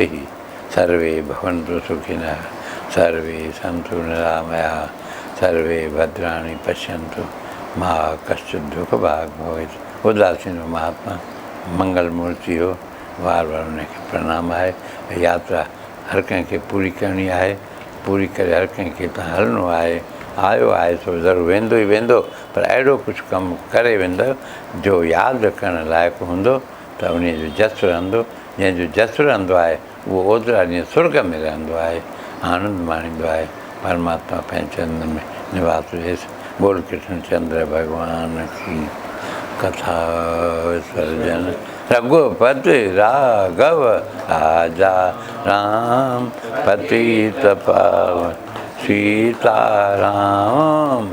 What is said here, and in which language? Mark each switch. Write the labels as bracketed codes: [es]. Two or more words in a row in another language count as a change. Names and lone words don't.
[sa] सर्वे भवन्तु सुखिनः, सर्वे सन्तु निरामयाः, सर्वे भद्राणि पश्यन्तु, मा कश्चित् दुःखभाग् भवेत्। [sd] उदासीन महात्मा मंगल मूर्ति हो, वार वार उनखे प्रणाम आहे। यात्रा हर कंहिंखे पूरी करणी आहे, पूरी करे हर कंहिंखे हितां हलणो आहे। आयो आहे सो ज़रूरु वेंदो ई वेंदो, पर अहिड़ो कुझु कमु करे वेंदो जो यादि करण लाइक़ु हूंदो त उन जो जस रहंदो। जंहिंजो जस रहंदो आहे उहो ओतिरा ॾींहं स्वर्ग में रहंदो आहे, आनंद माणींदो आहे। परमात्मा पंहिंजे चंद में निवास वेसि। [hi] बोल कृष्ण चंद्र भगवान की कथा विसर्जन। रघुपति राघव राजा राम, पतित पावन सीताराम।